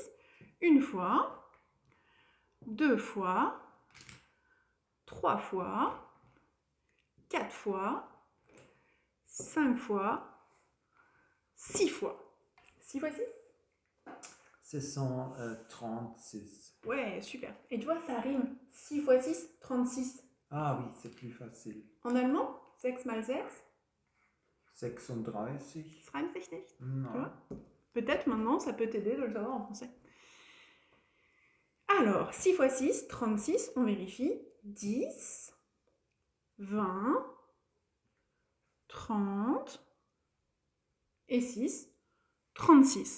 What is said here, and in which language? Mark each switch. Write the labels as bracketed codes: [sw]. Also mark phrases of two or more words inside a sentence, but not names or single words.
[fr] Une fois, deux fois, trois fois, quatre fois, 5 fois, 6 fois. 6 fois 6? C'est 136. Ouais, super. Et tu vois, ça rime. 6 fois 6, 36. Ah oui, c'est plus facile. En allemand, 6 mal 6, 36. [de] das reimt sich nicht. [fr] Non. Tu vois? Peut-être maintenant, ça peut t'aider de le savoir en français. Alors, 6 fois 6, 36, on vérifie. 10, 20, 30 et 6, 36.